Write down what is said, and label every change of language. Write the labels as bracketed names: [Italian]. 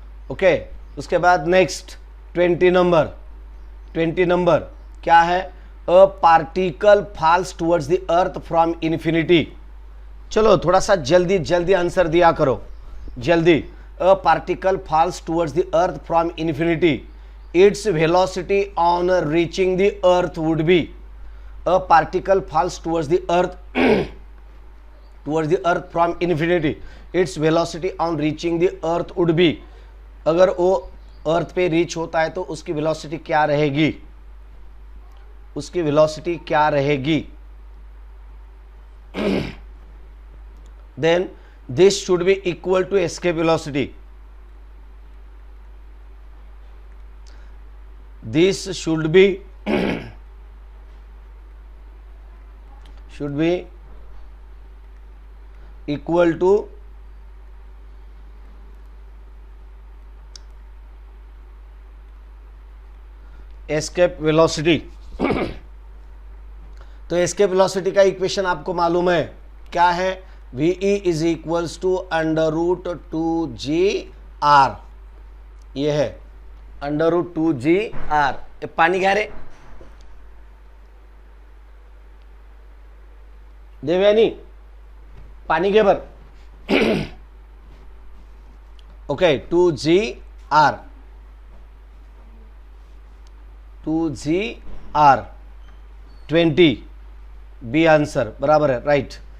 [Hindi] Okay, उसके बाद next 20 number क्या है? [English] A particle falls towards the earth from infinity. [Hindi] चलो थोड़ा सा जल्दी आंसर दिया करो, जल्दी। [English] a particle falls towards the earth from infinity, its velocity on reaching the earth would be, a particle falls towards the earth from infinity, its velocity on reaching the earth would be, [Hindi] अगर वो अर्थ पे reach होता है तो उसकी velocity क्या रहेगी, उसकी वेलोसिटी क्या रहेगी. [English] Then this should be equal to escape velocity. This should be equal to escape velocity. [Hindi] तो escape velocity का इक्वेशन आपको मालूम है क्या है, [English] VE is equals to √2gr, [Hindi] ये है √2gr. [Marathi] पानी घ्या रे देवयानी, पाणी घे बर. [Hindi] ओके 2gr 20 बी आंसर बराबर है, राइट.